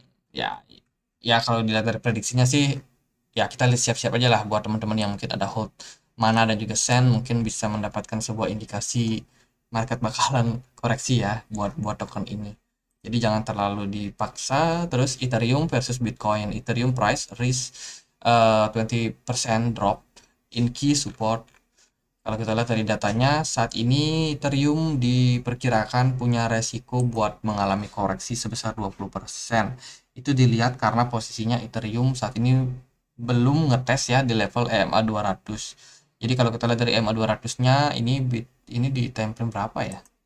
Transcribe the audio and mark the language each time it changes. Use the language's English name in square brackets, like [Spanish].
[Indonesian] Ya, ya kalau dilihat dari prediksinya sih ya kita siap-siap aja lah buat teman-teman yang mungkin ada hold Mana dan juga Sen mungkin bisa mendapatkan sebuah indikasi market bakalan koreksi ya buat token ini. Jadi jangan terlalu dipaksa. Terus Ethereum versus Bitcoin. [English] Ethereum price risk 20% drop in key support. [Indonesian] Kalau kita lihat dari datanya, saat ini Ethereum diperkirakan punya resiko buat mengalami koreksi sebesar 20%. Itu dilihat karena posisinya Ethereum saat ini belum ngetes ya di level EMA 200. Jadi kalau kita lihat dari EMA 200-nya, ini di time frame berapa ya?